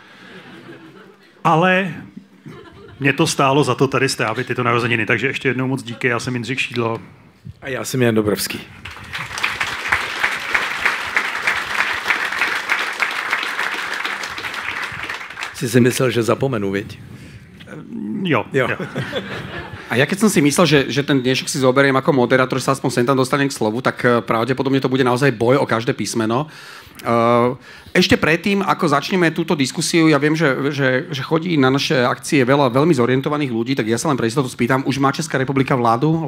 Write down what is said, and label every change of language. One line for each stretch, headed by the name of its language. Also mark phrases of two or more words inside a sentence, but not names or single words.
Czech: Ale mě to stálo za to tady strávit tyto narozeniny. Takže ještě jednou moc díky, já jsem Jindřich Šídlo. A já jsem Jan Dobrovský. Jsi si myslel, že zapomenu, viď? Jo.
Slovak: A ja keď som si myslel, že ten dnešok si zoberiem ako moderátor, že sa aspoň sem tam dostanem k slovu, tak pravdepodobne to bude naozaj boj o každé písmeno. Ešte predtým, ako začneme túto diskusiu, ja viem, že chodí na naše akcie veľa veľmi zorientovaných ľudí, tak ja sa len pre istotu spýtam, už má Česká republika vládu?